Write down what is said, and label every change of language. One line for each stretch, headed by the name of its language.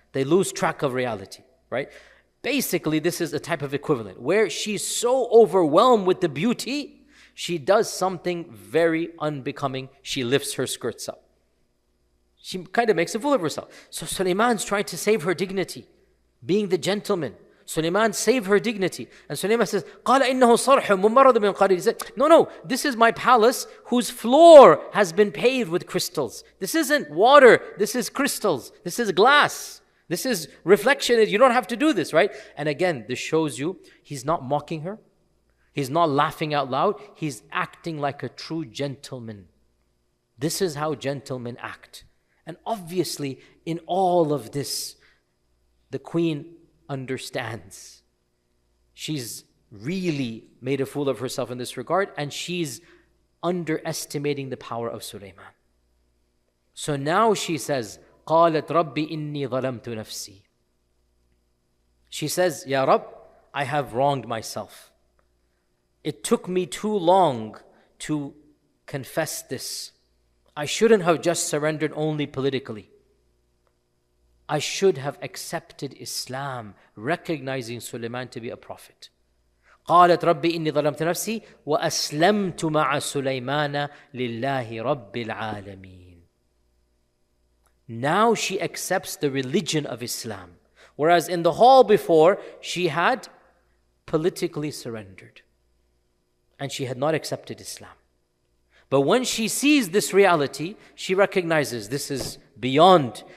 English: They lose track of reality, right? Basically, this is a type of equivalent, where she's so overwhelmed with the beauty, she does something very unbecoming. She lifts her skirts up. She kind of makes a fool of herself. So Suleiman's trying to save her dignity, being the gentleman. Suleiman saved her dignity. And Suleiman says,
Arabic: قَالَ إِنَّهُ صَرْحٌ مُمَّرَّدٌ مِنْ قَارِيرٍ.
English: He said, no, this is my palace whose floor has been paved with crystals. This isn't water, this is crystals. This is glass. This is reflection. You don't have to do this, right? And again, this shows you, he's not mocking her. He's not laughing out loud. He's acting like a true gentleman. This is how gentlemen act. And obviously, in all of this, the queen understands. She's really made a fool of herself in this regard, and she's underestimating the power of Suleiman. So now she says,
Arabic: قالت ربي إني ظلمت نفسي.
English: She says, Ya Rabb, I have wronged myself. It took me too long to confess this. I shouldn't have just surrendered only politically. I should have accepted Islam, recognizing Suleiman to be a prophet.
Arabic: قالت ربي إني ظلمت نفسي وأسلمت مع سليمان لله رب العالمين.
English: Now she accepts the religion of Islam. Whereas in the hall before, she had politically surrendered. And she had not accepted Islam. But when she sees this reality, she recognizes this is beyond.